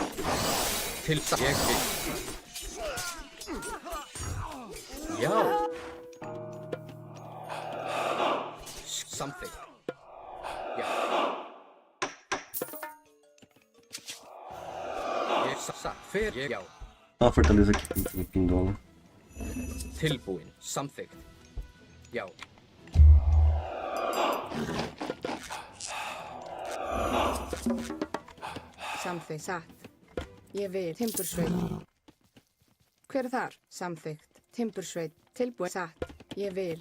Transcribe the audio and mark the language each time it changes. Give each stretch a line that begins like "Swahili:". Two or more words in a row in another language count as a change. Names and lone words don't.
Icelandic: Til satt. Ég vil. Já. Samþykkt. Já. Ég satt. Hver ég já.
Portuguese: Ó, a fortaleza aqui com pindola.
Icelandic: Tilbúin. Samþykkt. Já. Samþykkt, satt. Ég vil. Timbursveit. Hver er þar? Samþykkt. Timbursveit. Tilbúið, satt. Ég vil.